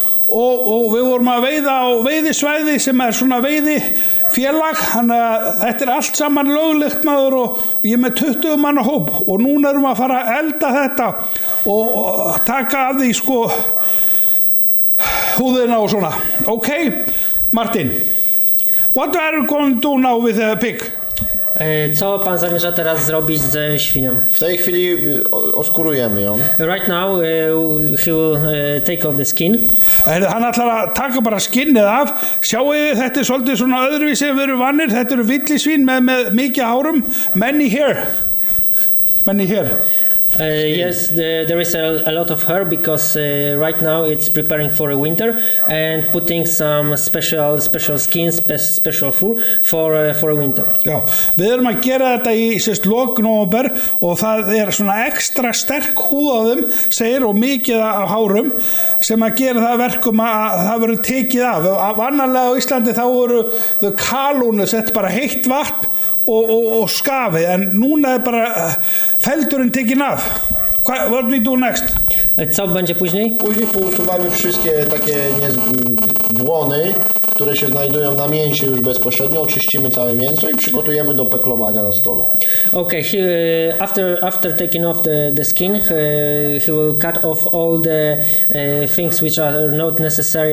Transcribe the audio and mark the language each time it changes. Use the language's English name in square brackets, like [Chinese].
[Icelandic] Og við vorum að veiða á veiðisvæði sem er svona veiðifélag, þannig að þetta er allt saman löglegt maður og ég er með 20 manna hóp og núna erum við að fara að elda þetta og taka af því sko húðina og svona. [English] Okay, Martin, what are you going to do now with the pig? [Polish] Co pan zamierza teraz zrobić ze świnią? W tej chwili oskurujemy ją. [English] Right now he will take off the skin. [Icelandic] Hann ætlar að taka bara skinnið af. Sjáu þið, þetta er svolítið svona öðruvísi við erum vanir. Þetta eru villisvín með mikið hárum. [English] Many hair. Yes, there is a lot of hair because right now it's preparing for a winter and putting some special skins, special fur for a winter. [Icelandic] Já, við erum að gera þetta í lok nóvember og það er svona ekstra sterk húð á þeim, segir, og mikið af hárum sem að gera það verkum að það verður tekið af. Vanalega á Íslandi þá voru þau kalúnu sett bara heitt vatn og skafið, en núna er bara feldurinn tekin af. [English] What do we do next? [Polish] Co będzie później? Później pousuwamy wszystkie takie błony, które się znajdują na mięsie już bezpośrednio, oczyścimy całe mięso i przygotujemy do peklowania na stole. [English] Okay, after taking off the skin, he will cut off all the things which are not necessary.